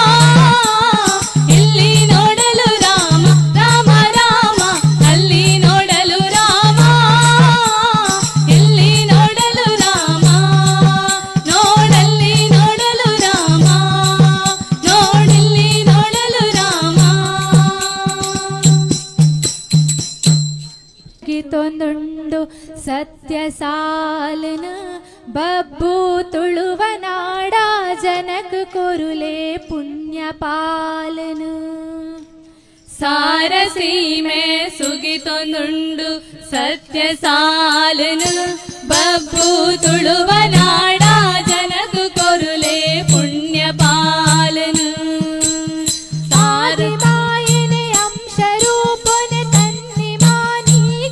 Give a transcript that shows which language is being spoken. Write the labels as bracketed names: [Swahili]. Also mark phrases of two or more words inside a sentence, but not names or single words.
[Kannada] ಇಲ್ಲಿ ನೋಡಲು ರಾಮ ರಾಮ ರಾಮ ಅಲ್ಲಿ ನೋಡಲು ರಾಮ ಇಲ್ಲಿ ನೋಡಲು ರಾಮ ನೋಡಲ್ಲಿ ನೋಡಲು ರಾಮ ನೋಡಲ್ಲಿ ನೋಡಲು ರಾಮ [Tulu] തൊന്നുണ്ടു സത്യസാലന ബബ്ബു തുളുവനാട ജനക കൊരുലേ പുണ്യപാലന ಸಾರಸೀಮೆ ಸುಗಿತೊಂದುಂಡು ಸತ್ಯ ಸಾಲನು ಬಬ್ಬು ತುಳುವ ನಾಡ ಜನಕು ಕೊರುಲೆ ಪುಣ್ಯ ಪಾಲನು ಸಾರಿಮಾಯನೆ ಅಂಶರೂಪನೆ ತನ್ನಿ ಮಾನಿ